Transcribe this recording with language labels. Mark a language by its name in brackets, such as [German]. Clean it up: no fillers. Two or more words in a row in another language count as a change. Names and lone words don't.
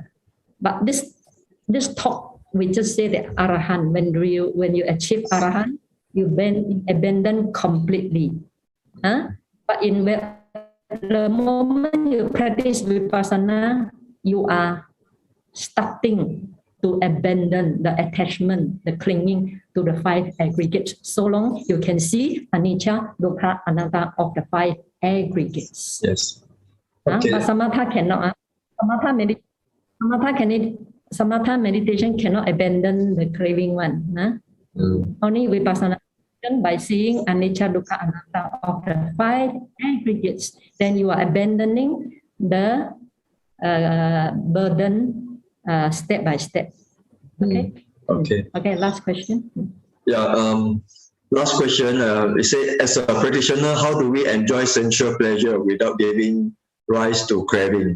[English] But this talk, we just say that arahant, when you achieve arahant, you abandon completely. But in the moment you practice vipassana, you are starting to abandon the attachment, the clinging to the 5 aggregates. So long you can see [Pali] anicca, dukkha, anatta [English] of the 5 aggregates. Yes. Okay. But samatha cannot. Samatha meditation cannot abandon the craving one. Only vipassana by seeing [Pali] anicca, dukkha, anatta [English] of the 5 aggregates, then you are abandoning the burden step by step. Okay. Okay. Okay, last question. Yeah. Last question. It said, as a practitioner, how do we enjoy sensual pleasure without giving rise to craving?